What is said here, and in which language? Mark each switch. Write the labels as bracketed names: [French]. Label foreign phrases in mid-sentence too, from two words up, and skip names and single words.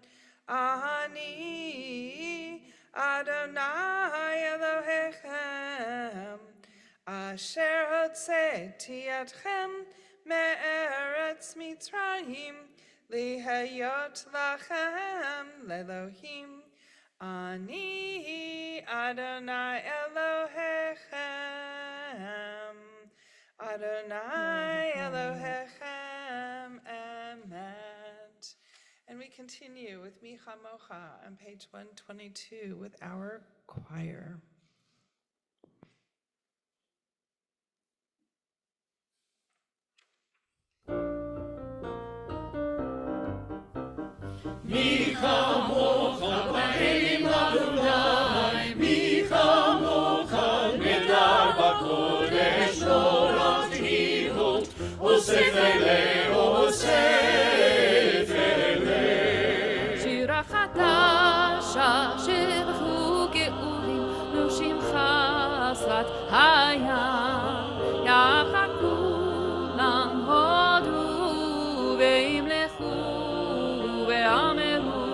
[Hebrew] אני אדוני אלוהיכם, אשר הוצאתי אתכם מארץ מצרים, להיות לכם לאלוהים. אני אדוני אלוהיכם, אדוני אלוהיכם, אמת. [English] And we continue with [Hebrew] מי כמוכה [English] on page 122 with our choir. [Hebrew] מי כמוכה באלים אדוני, מי כמוכה נאדר בקודש נורא תהלות, עושה פלא, עושה פלא. שירה חדשה שבחו גאולים נושים חסרת הים יחד כולם הודו וימלכו ואמרו